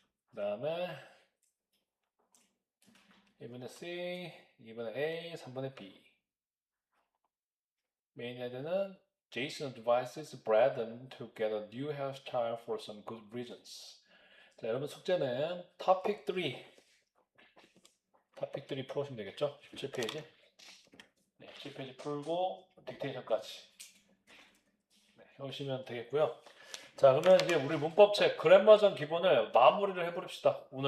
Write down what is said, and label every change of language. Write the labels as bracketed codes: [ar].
[ko] 그 다음에 1번에 C, 2번에 A, 3번에 B. 메인 헤드는 [en] Jason advises Brandon to get a new hairstyle for some good reasons. [ko] 자, 여러분 숙제는 topic 3. topic 3 풀으시면 되겠죠? 17페이지. 네, 17페이지 풀고 딕테이션까지. 네, 해오시면 되겠고요. 자, 그러면 이제 우리 문법책 그랜마전 기본을 마무리를 해버립시다.